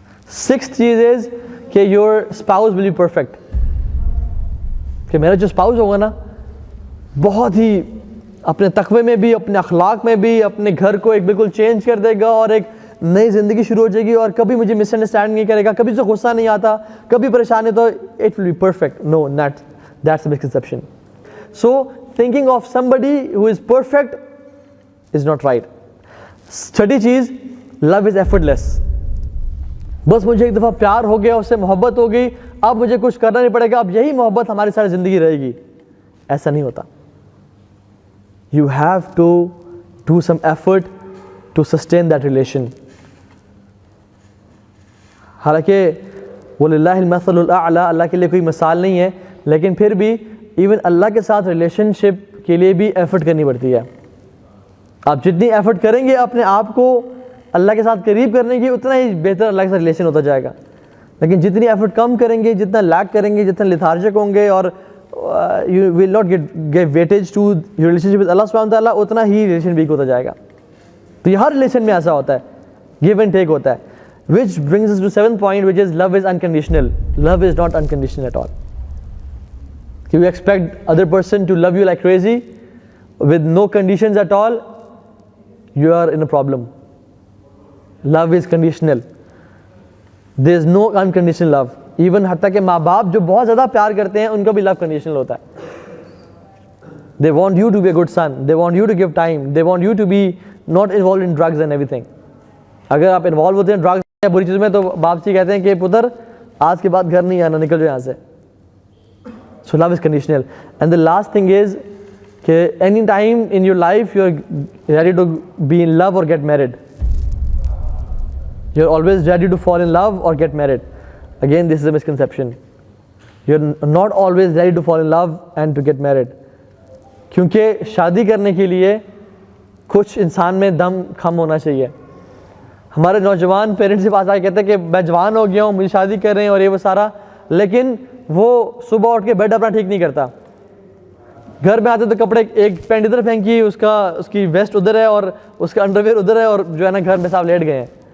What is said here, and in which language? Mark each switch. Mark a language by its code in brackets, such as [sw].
[ur] 6th چیز از کہ [en] your spouse will be perfect, [ur] کہ میرا جو اسپاؤز ہوگا نا بہت ہی اپنے تقوی میں بھی، اپنے اخلاق میں بھی، اپنے گھر کو ایک بالکل چینج کر دے گا اور ایک نئی زندگی شروع ہو جائے گی، اور کبھی مجھے مس انڈرسٹینڈ نہیں کرے گا، کبھی تو غصہ نہیں آتا، کبھی پریشانی، تو [en] It will be perfect. No that's a misconception. So thinking of somebody who is perfect is not right. Study چیز love is effortless. [ur] بس مجھے ایک دفعہ پیار ہو گیا، اس سے محبت ہو گئی، اب مجھے کچھ کرنا نہیں پڑے گا، اب یہی محبت ہماری ساری زندگی رہے گی، ایسا نہیں ہوتا. [en] You have to do some effort to sustain that relation. [ur] حالانکہ [ar] وَلِلَّهِ الْمَثَلُ الْأَعْلَى، [ur] اللہ کے لیے کوئی مثال نہیں ہے، لیکن پھر بھی ایون اللہ کے ساتھ ریلیشن شپ کے لیے بھی ایفرٹ کرنی پڑتی ہے. آپ جتنی ایفرٹ کریں گے اپنے آپ کو اللہ کے ساتھ قریب کرنے کی، اتنا ہی بہتر اللہ کے ساتھ ریلیشن ہوتا جائے گا. لیکن جتنی ایفرٹ کم کریں گے، جتنا لیک کریں گے، جتنا لیتھارجک ہوں گے، اور [en] you will not give weightage to your relationship with [ur] اللہ سبحانہ وتعالیٰ، اتنا ہی ریلیشن ویک ہوتا جائے گا. تو یہ ہر ریلیشن میں ایسا ہوتا ہے، گیو اینڈ ٹیک ہوتا ہے. [en] which brings us to 7th point, which is love is unconditional. Love is not unconditional at all. If you expect other person to love you like crazy with no conditions at all, you are in a problem. Love is conditional. There is no unconditional love. [ur] Even حتیٰ کہ ماں باپ جو بہت زیادہ پیار کرتے ہیں ان کا بھی love conditional ہوتا ہے. [en] They want you to be a good son. They want you to give time. They want you to be not involved in drugs and everything. [ur] اگر آپ انوالو ہوتے ہیں ڈرگس یا بری چیزوں میں تو باپ جی کہتے ہیں کہ پتر آج کے بعد گھر نہیں آنا، نکل جاؤ یہاں سے. [en] So love is conditional. And the last thing is کہ any time in your life you are ready to be in love or get married. You are always ready to fall in love or get married. Again, this is a misconception. You are not always ready to fall in love and to get married. [ur] کیونکہ شادی کرنے کے لیے کچھ انسان میں دم کم ہونا چاہیے. ہمارے نوجوان پیرنٹس کے پاس آ کے کہتے ہیں کہ میں جوان ہو گیا ہوں، مجھے شادی کر رہے ہیں اور یہ وہ سارا، لیکن وہ صبح اٹھ کے بیڈ اپنا ٹھیک نہیں کرتا. گھر میں آتے تو کپڑے ایک پینٹ ادھر پھینکی، اس کی ویسٹ ادھر ہے اور اس کا انڈر ویئر ادھر ہے، اور جو ہے نا گھر میں صاحب لیٹ گئے ہیں.